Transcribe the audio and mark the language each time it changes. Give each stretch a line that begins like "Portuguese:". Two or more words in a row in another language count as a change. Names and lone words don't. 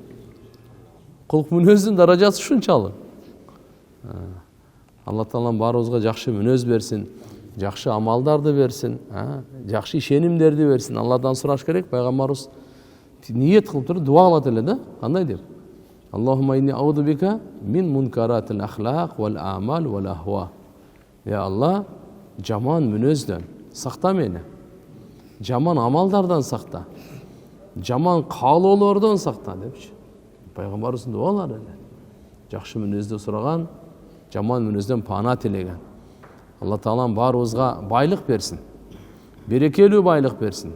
Kyrgyz: Кулк мүнөздүн даражасы ушунчалык. Алла Таалам баарыбызга жакшы мүнөз берсин, жакшы амалдарды берсин, жакшы ишенимдерди берсин. Алладан сураш керек. Пайгамбарыбыз ниет кылып туруп дуа кылат эле да. Кандай деп?
Arabic: اللهم إني أعوذ بك من منكرات الأخلاق والأعمال والأهواء.
Kyrgyz: Я Алла, жаман мүнөздөн сакта мени. Жаман амалдардан сакта. Жаман каалоолордон сакта депчи. Пайгамбарыбыздын дуалары эле. Жакшы мүнөздү сураган, жаман мүнөздөн пана тилеген. Алла Таалам баарыбызга байлык берсин. Берекелүү байлык берсин.